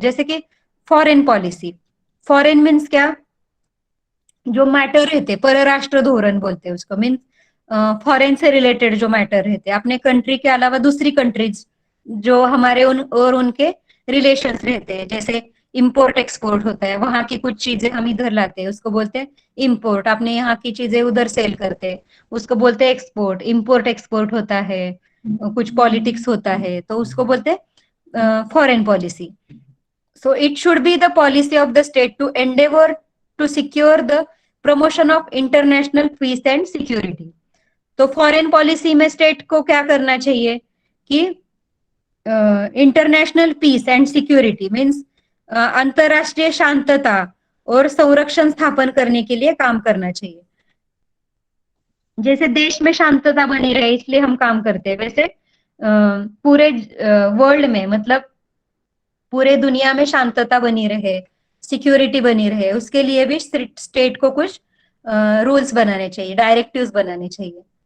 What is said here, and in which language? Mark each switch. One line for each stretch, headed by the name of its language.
Hindi: जैसे कि foreign policy, foreign means क्या, जो मैटर रहते, परराष्ट्र धोरण बोलते हैं उसको, मीन्स फॉरेन से रिलेटेड जो मैटर रहते अपने कंट्री के अलावा दूसरी कंट्रीज जो हमारे उन और उनके रिलेशंस रहते हैं, जैसे इंपोर्ट एक्सपोर्ट होता है, वहां की कुछ चीजें हम इधर लाते हैं उसको बोलते हैं इंपोर्ट, अपने यहाँ की चीजें उधर सेल करते हैं उसको बोलते हैं एक्सपोर्ट। इंपोर्ट एक्सपोर्ट होता है, कुछ पॉलिटिक्स होता है तो उसको बोलते हैं foreign policy.
English: So it should be the policy of the state to endeavor to secure the promotion of international peace and security।
Hindi: तो फॉरेन पॉलिसी में स्टेट को क्या करना चाहिए कि international piece and security means अंतरराष्ट्रीय शांतता और संरक्षण स्थापन करने के लिए काम करना चाहिए। जैसे देश में शांतता बनी रहे इसलिए हम काम करते हैं, वैसे पूरे वर्ल्ड में मतलब पूरे दुनिया में शांतता बनी रहे, सिक्योरिटी बनी रहे, उसके लिए भी स्टेट को कुछ रूल्स बनाने चाहिए, डायरेक्टिव्स बनाने चाहिए।